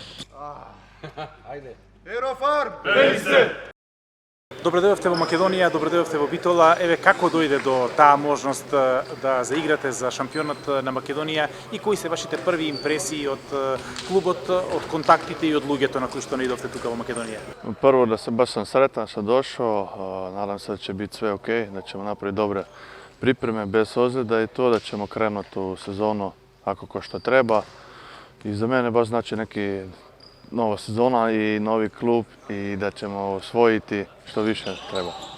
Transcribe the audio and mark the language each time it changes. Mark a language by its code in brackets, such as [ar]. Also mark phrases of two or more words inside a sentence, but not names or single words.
[mk] Добре дојдовте во Македонија, добре дојдовте во Битола. Еве како дојде до таа можност да заиграте за шампионот на Македонија и кои се вашите први импресии од клубот, од контактите и од луѓето на кои што наидовте тука во Македонија? [hr] Prvo da se baš sam sretan što došao, nadam se da će biti sve ok, da ćemo napraviti dobre pripreme bez ozljeda i to da ćemo krenuti u sezonu ako ko što treba. I za mene baš znači neki nova sezona i novi klub i da ćemo osvojiti što više treba.